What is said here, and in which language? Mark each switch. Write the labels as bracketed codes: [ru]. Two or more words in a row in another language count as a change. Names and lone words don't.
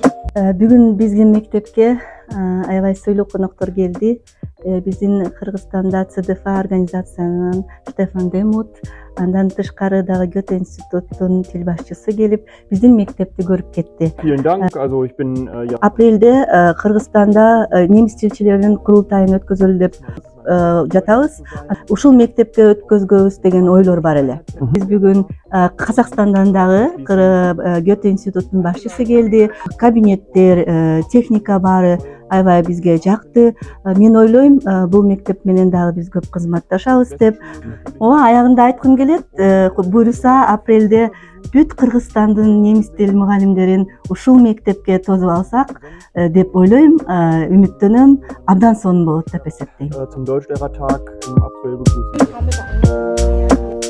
[ky] Бүгүн биздин мектепке аябай сыйлуу коноктор келди. Биздин Кыргызстанда ЦДФ организациянын Штефан Демут, андан тышкары дагы Гёте институттун тил башчысы келип, биздин мектепти көрүп кетти. [de] Vielen Dank. Also ich bin [ky] Апрелде Кыргызстанда немис тилчилеринин курултайын өткөзөлү деп жатабыз. Ушул мектепте өткөзгөбүз деген ойлор бар эле. Биз бүгүн Казакстандан дагы Гёте институттун башчысы келди. Кабинеттер, техника баары аябай бизге жакты. Мен ойлойм, бул мектеп менен дагы биз көп кызматташабыз деп. Аягында айткым келет, буюрса апрелде бүт Кыргызстандын немис тил мугалимдерин ушул мектепке тосуп алсак деп ойлойм, үмүттөнөм, абдан сонун болот деп эсептейм. [de] Zum Deutschlehrertag im April begrüßen.